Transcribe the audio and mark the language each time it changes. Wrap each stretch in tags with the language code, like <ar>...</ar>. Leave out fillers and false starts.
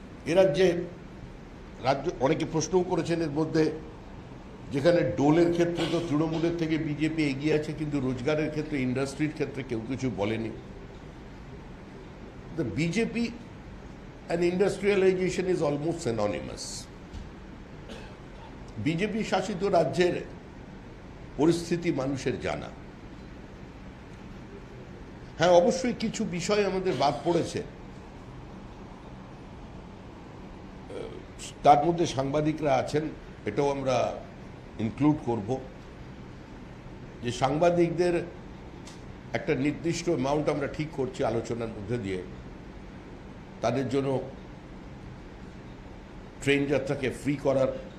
<bn>এ রাজ্যে অনেকে প্রশ্নও করেছেন এর মধ্যে, যেখানে ডোলের ক্ষেত্রে তো তৃণমূলের থেকে বিজেপি এগিয়ে আছে, কিন্তু রোজগারের ক্ষেত্রে, ইন্ডাস্ট্রির ক্ষেত্রে কেউ কিছু বলেনি।</bn> <en>The BJP and industrialization is almost synonymous.</en> <bn>BJP শাসিত রাজ্যের পরিস্থিতি মানুষের জানা। হ্যাঁ, অবশ্যই কিছু বিষয় আমাদের বাদ পড়েছে, তার মধ্যে সাংবাদিকরা আছেন, এটাও আমরা ইনক্লুড করব, যে সাংবাদিকদের একটা নির্দিষ্ট অ্যামাউন্ট আমরা ঠিক করছি আলোচনার মধ্যে দিয়ে, তাদের জন্য ট্রেন যাত্রাকে ফ্রি করার,</bn>